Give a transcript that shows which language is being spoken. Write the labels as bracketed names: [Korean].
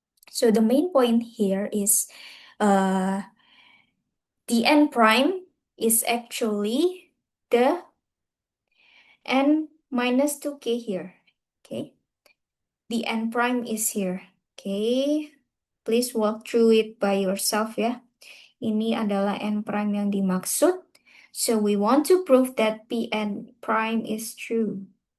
[English] So the main point here is uh the n prime is actually the n minus 2k here. Okay. The n prime is here. Okay. Please walk through it by yourself ya. [Indonesian] Ini adalah n prime yang dimaksud. [English] So we want to prove that Pn prime is true.